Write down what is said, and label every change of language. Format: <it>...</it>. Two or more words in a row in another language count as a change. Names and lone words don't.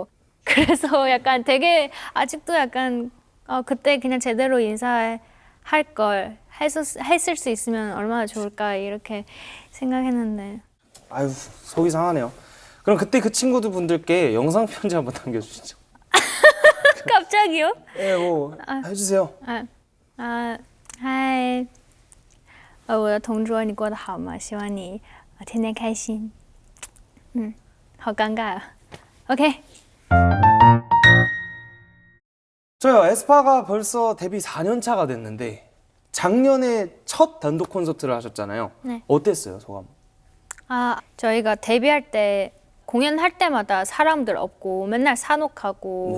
<ko>그래서 약간 되게 아직도 약간 그때 그냥 제대로 인사할 걸 했을 수 있으면 얼마나 좋을까 이렇게 생각했는데. 아유, 속이 상하네요. 그럼 그때 그 친구들 분들께 영상 편지 한번 남겨주시죠. 갑자기요? 네, 뭐 해주세요.</ko> <zh>嗨，我的同桌，你过得好吗？希望你天天开心。好尴尬啊。OK，</zh> <ko>저요, 에스파가 벌써 데뷔 4년 차가 됐는데 작년에 첫 단독 콘서트를 하셨잖아요. 네. 어땠어요, 소감? 저희가 데뷔할 때 공연할 때마다 사람들 없고 맨날 산옥하고</ko>